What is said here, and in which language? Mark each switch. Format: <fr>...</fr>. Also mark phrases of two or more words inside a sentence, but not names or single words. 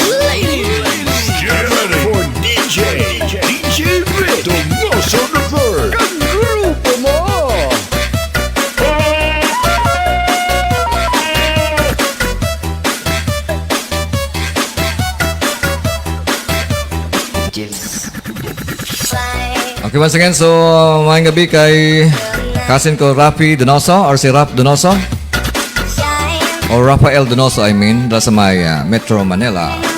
<en>Ladies, get ready for DJ Vic Donoso the Third.</en> <tl>Kagrupo mo!</tl> <ceb>Okay,</ceb> <en>once again,</en> <ceb>so maayong gabi kay kasin ko Rafi Donoso or si Rap Donoso.</ceb> <tl>O Rafael Donoso,</tl> <en>I mean,</en> <tl>dahil sa may Metro Manila.</tl>